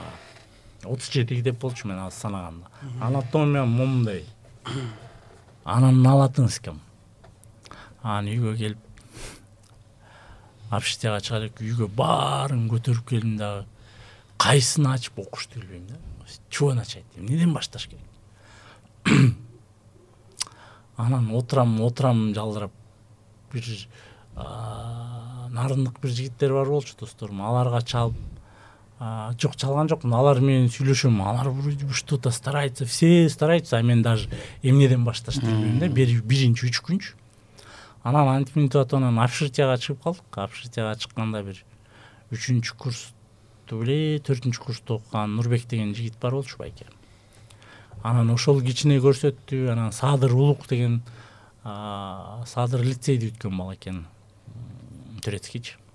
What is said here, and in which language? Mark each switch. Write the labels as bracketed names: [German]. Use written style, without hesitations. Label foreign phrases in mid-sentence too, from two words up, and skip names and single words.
[Kyrgyz] 37 китеп болчу мен азыр санаганда. Анатомия момундай. Анан латынскийм. Анан үйгө келип общежитияга чыга элек, үйгө баарын көтөрүп келдим дагы. Кайсын ачып окушту билбейм да. [Russian] Чего начать? [Kyrgyz] Эмнеден башташ керек? Анан отурам жалдырап, бир нарындык бир жигиттер бар болчу досторум, аларга чалып, жок чалган жокмун, алар менен сүйлөшөм, алар [Russian] что-то стараются, все стараются, [Kyrgyz] а мен даже эмнеден башташты билбейм да, биринчи 3 күнчү. Анан антип мынтип анан общежитияга чыгып калдык. Общежитияга чыкканда бир 3-чү курсту беле 4-чү курста окуган Нурбек деген жигит бар болчу байке. Анан ошол кичине көрсөттү. Анан Садыр Улук деген Садыр лицейди бүткөн бала экен, турецкийчи.